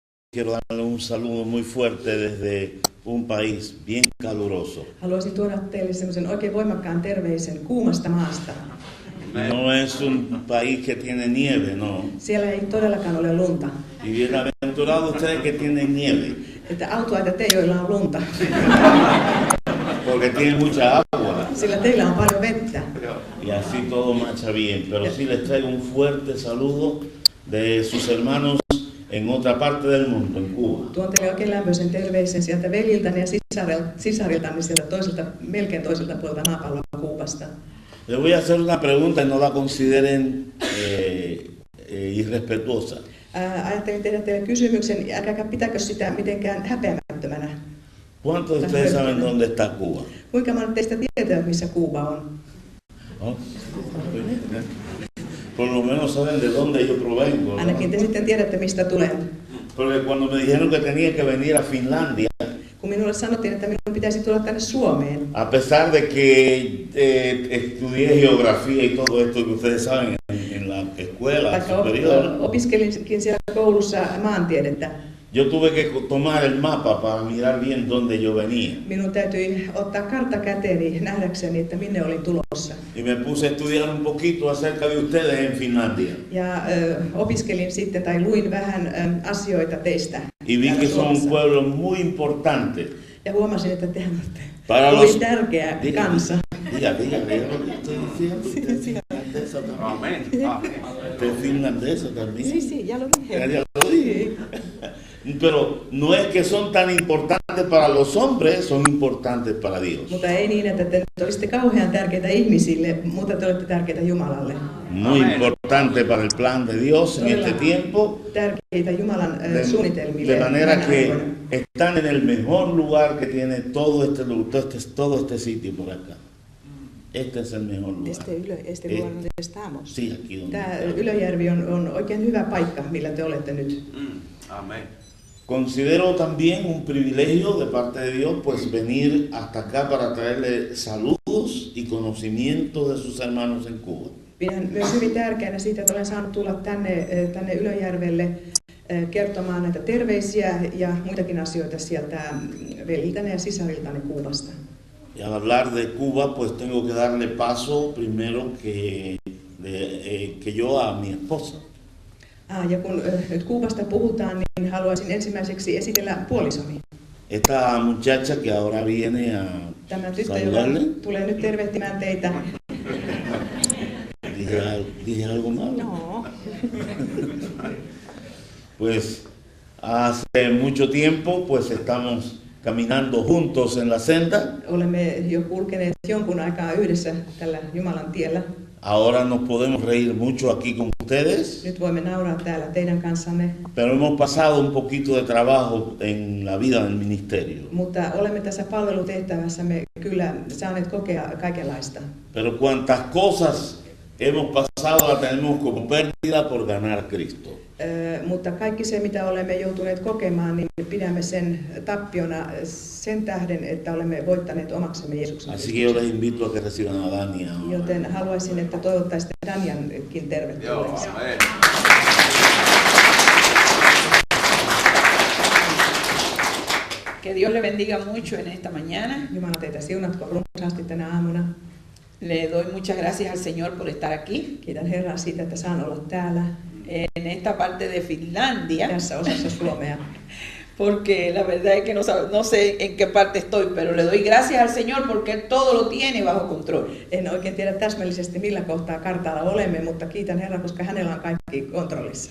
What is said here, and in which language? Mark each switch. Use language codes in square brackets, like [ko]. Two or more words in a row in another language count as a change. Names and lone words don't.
[es] Quiero darle un saludo muy fuerte desde un país bien caluroso. [fi] Haluaisin tuoda teille semmoisen oikein voimakkaan terveisen kuumasta maasta. [es] No es un país que tiene nieve, no. [fi] Siellä ei todellakaan ole lunta. [es] Y bienaventurados ustedes que tienen nieve, [fi] Että autuaita te, joilla on lunta. [es] porque tienen mucha agua. [fi] Sillä teillä on paljon vettä. [es] Y así todo marcha bien. Pero sí les traigo un fuerte saludo de sus hermanos en otra parte del mundo, en Cuba. [fi] Tuon teille oikein lämpöisen terveisen sieltä veljiltäni ja sisariltani sieltä melkein toiselta puolta maapalloa Kuubasta. [es] Les voy a hacer una pregunta y no la consideren irrespetuosa. [fi] Ajattelin tehdä teille kysymyksen, älkääkä pitäkö sitä mitenkään häpeämättömänä. [es] ¿Cuántos de ustedes saben dónde está Cuba? [fi] Kuinka monet teistä tietävät, missä Kuuba on? [es] ¿No? Por lo menos saben de dónde yo provengo, ¿no? [fi] Ainakin te sitten tiedätte, mistä tulen. [es] Porque cuando me dijeron que tenía que venir a Finlandia, [fi] Kun minulle sanottiin, että minun pitäisi tulla tänne Suomeen, [es] a pesar de que estudié geografía y todo esto que ustedes saben en la escuela [fi] vaikka [es] superior, [fi] opiskelinkin siellä koulussa maantiedettä, [es] yo tuve que tomar el mapa para mirar bien dónde yo venía. [fi] minun täytyi ottaa kartta käteeni nähdäkseni, että minne olin tulossa. [es] Y me puse a estudiar un poquito acerca de ustedes en Finlandia. [fi] Ja opiskelin sitten tai luin vähän asioita teistä. [es] Y vi [fi] täällä [es] que son un [fi] Suomessa. [es] pueblo muy importante. [fi] Ja huomasin, että te olette [es] Para [fi] hyvin [es] los... [fi] tärkeä kansa. [es] Diga, lo que estoy diciendo. Usted es finlandesa también. Amén. Usted es finlandesa también. Sí, sí, ya lo dije. Ya lo dije. Pero no es que son tan importantes para los hombres, son importantes para Dios. [fi] Mutta ei niin, että te olisitte kauhean tärkeitä ihmisille, mutta te olette tärkeitä Jumalalle. [es] Muy importante para el plan de Dios en este tiempo. [fi] Tärkeitä Jumalan suunnitelmille. [es] De manera [fi] tänä [es] que [fi] aikoina. [es] están en el mejor lugar que tiene todo este sitio por acá. Este es el mejor lugar. Este lugar donde estamos. Sí, aquí donde [fi] Tämä [es] estamos. [fi] Ylöjärvi on oikein hyvä paikka, millä te olette nyt. [es] Amén. Considero también un privilegio de parte de Dios pues venir hasta acá para traerle saludos y conocimiento de sus hermanos en Cuba. [fi] Pidän myös hyvin tärkeänä siitä, että olen saanut tulla tänne Ylöjärvelle kertomaan näitä terveisiä ja muitakin asioita sieltä veljiltäni ja sisariltani Kuubasta. [es] Y al hablar de Cuba pues tengo que darle paso primero que yo a mi esposa. [fi] Ja kun nyt Kuubasta puhutaan, niin haluaisin ensimmäiseksi esitellä puolisoni. [es] Esta muchacha que ahora viene a [fi] Tämä tyttö, joka [es] saludarle. [fi] tulee nyt tervehtimään teitä. [es] ¿Dije algo malo? No. Pues hace mucho tiempo pues estamos caminando juntos en la senda. [fi] Olemme jo kulkeneet jonkun aikaa yhdessä tällä Jumalan tiellä. [es] Ahora nos podemos reír mucho aquí con ustedes, [fi] Nyt voimme nauraa täällä teidän kanssanne, [es] pero hemos pasado un poquito de trabajo en la vida del ministerio. [fi] mutta olemme tässä palvelutehtävässämme kyllä saaneet kokea kaikenlaista. [es] Pero cuantas cosas hemos pasado la tenemos como pérdida por ganar a Cristo. [fi] Mutta kaikki se, mitä olemme joutuneet kokemaan, niin pidämme sen tappiona sen tähden, että olemme voittaneet omaksemme Jeesuksen [es] Así que yo les invito a que reciban a Dania. [fi] Joten haluaisin, että toivottaisitte Daniankin Joo, tervetulleeksi. [es] amén. Que Dios le bendiga mucho en esta mañana. [fi] Jumala teitä siunatko runsaasti tänä aamuna. [es] Le doy muchas gracias al Señor por estar aquí, [fi] Kiitän Herraa siitä, että saan olla täällä [es] en esta parte de Finlandia, [fi] tässä osassa Suomea. [es] porque la verdad es que no sé en qué parte estoy, pero le doy gracias al Señor porque Él todo lo tiene bajo control. [fi] En oikein tiedä täsmällisesti millä kohtaa kartalla olemme, mutta kiitän Herraa, koska hänellä on kaikki kontrollissa.